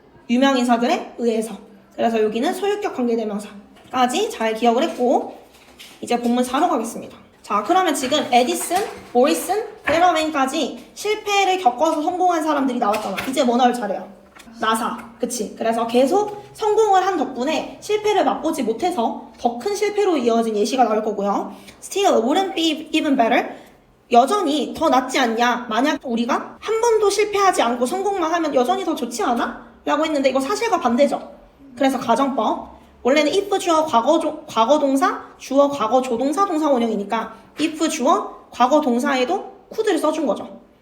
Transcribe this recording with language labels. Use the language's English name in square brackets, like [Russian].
[Korean] 유명인사들에 의해서. 그래서 여기는 소유격 관계대명사까지 잘 기억을 했고, 이제 본문 4로 가겠습니다. 자, 그러면 지금 에디슨, 모리슨, 베라 웽까지 실패를 겪어서 성공한 사람들이 나왔잖아. 이제 뭐 나올 차례야? 나사. 그치? 그래서 계속 성공을 한 덕분에 실패를 맛보지 못해서 더 큰 실패로 이어진 예시가 나올 거고요. [English] Still, wouldn't be even better? [Korean] 여전히 더 낫지 않냐? 만약 우리가 한 번도 실패하지 않고 성공만 하면 여전히 더 좋지 않아? 라고 했는데 이거 사실과 반대죠. 그래서 가정법. 원래는 if 주어 과거 동사, 주어 과거 조동사 동사 원형이니까 if 주어 과거 동사에도 could를 써준 거죠.